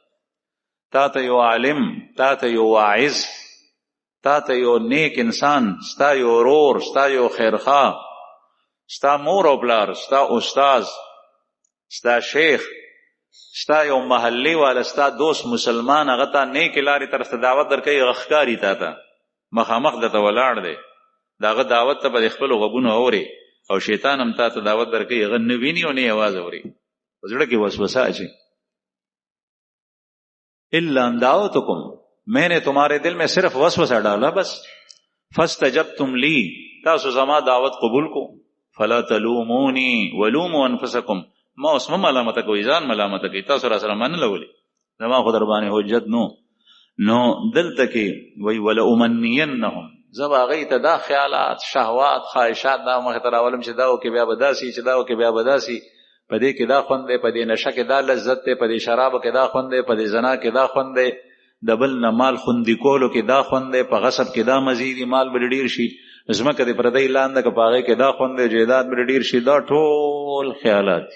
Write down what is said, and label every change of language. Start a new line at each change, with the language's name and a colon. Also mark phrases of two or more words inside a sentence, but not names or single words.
Pashto: تا ته یو عالم، تا ته یو واعظ، تا ته یو نیک انسان، ستا یو ورور، ستا یو خیرخواه، ستا مور او پلار، ستا استاز، ستا شیخ، ستا یو محلی والا، ستا دوست مسلمان، هغه ته نیک لارې طرف ته دعوت درکوي، هغه ښکاري تا ته مخامخ درته ولاړ دی، د هغه دعوت ته به د خپلو غوږونو اوري، او شیطان هم تا ته دعوت درکوي، هغه نه ویني او نه اواز اوري، په زړه کې وسوسه اچي.
Arabic: الا ان دعوتکم،
Urdu: میں نے تمہارے دل میں صرف وسوسہ ڈالا بس،
Arabic: فاستجبتم لی،
Pashto: تاسو زما دعوت قبول کو،
Arabic: فلا تلومونی ولوموا انفسکم،
Pashto: ما اوس ملامت کوي، ځان ملامت کوي، تاسو را سره منله ولې، زما خو در باندې حجت نو دلته کې وی ولأمنینهم، زه به هغوی ته دا خیالات، شهوات، خواهشات دا مخې ته راولم چې دا وکې بیا به داسې، چې دا وکې بیا به داسې، په دې کې دا خوند دی، په دې نشه کې دا لذت دی، په دې شرابو کې دا خوند دی، په دې زنا کې دا خوند دی، د بل نه مال خوندي کولو کې دا خوند دی، په غصب کې دا مزیدي مال به ډېر شي، ځمکه د پردی لاندې که په هغې کې دا خوند دی، جیداد به ډېر شي، دا ټول خیالات دي.